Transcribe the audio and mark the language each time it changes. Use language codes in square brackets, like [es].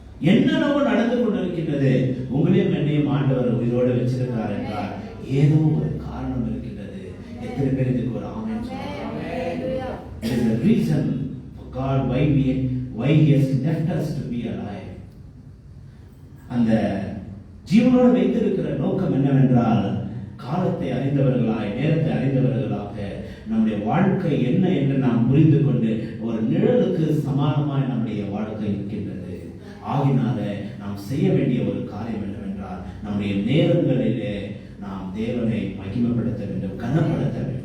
[ta] என்னென்னவோ நடந்து கொண்டிருக்கின்றது. உங்களையும் என்னையும் ஆண்டவர் உயிரோடு வச்சிருக்கிறார் என்றால் ஏதோ ஒரு காரணம் இருக்கின்றது. எத்தனை பேர் இதுக்கு ஒரு ஆமென் சொல்றாங்க? [en] There is a reason for God why he has left us to be alive. [ta] அந்த ஜீவனோடு வைத்திருக்கிற நோக்கம் என்னவென்றால், காலத்தை அறிந்தவர்களாய், நேரத்தை அறிந்தவர்களாக நம்முடைய வாழ்க்கை என்ன என்று நாம் புரிந்து கொண்டு ஒரு நிழலுக்கு சமானமாய் நம்முடைய வாழ்க்கை இருக்கின்றது. ஆகினால நாம் செய்ய வேண்டிய ஒரு காரியம் என்னவென்றால், நம்முடைய நேரங்களிலே நாம் தேவனை மகிமைப்படுத்த வேண்டும், கனப்படுத்த